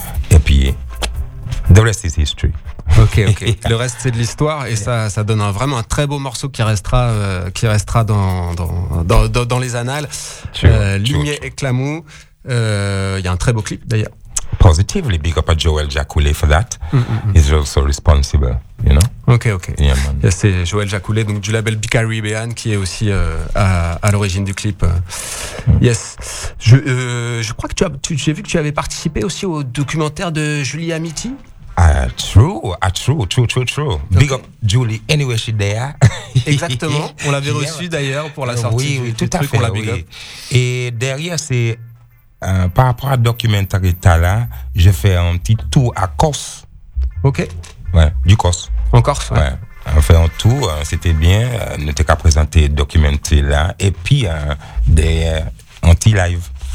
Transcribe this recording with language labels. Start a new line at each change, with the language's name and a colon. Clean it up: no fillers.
French: Et puis,
English: the rest is history.
French: Ok, ok. Le reste, c'est de l'histoire. Et ça, ça donne un, vraiment un très beau morceau qui restera dans les annales. Lumière et Clamou. Il y a un très beau clip, d'ailleurs.
English: Positively, big up à Joël Jacoulet for that. He's also responsible, you know. Ok, ok. Yeah, man.
French: C'est Joël Jacoulet, donc du label Bicaribbean, qui est aussi à l'origine du clip. Yes. Je crois que j'ai vu que tu avais participé aussi au documentaire de Julie Amiti.
English: True. Okay. Big up Julie, anyway she there.
French: Exactement. On l'avait reçu d'ailleurs pour la sortie. Oui, tout à fait. Et derrière, c'est par rapport à documentaire là, je fais un petit tour à Corse. Ok. Ouais, du Corse. En Corse. Ouais. Ouais. On fait un tour, c'était bien. N'était qu'à présenter documentaire là, et puis des anti live.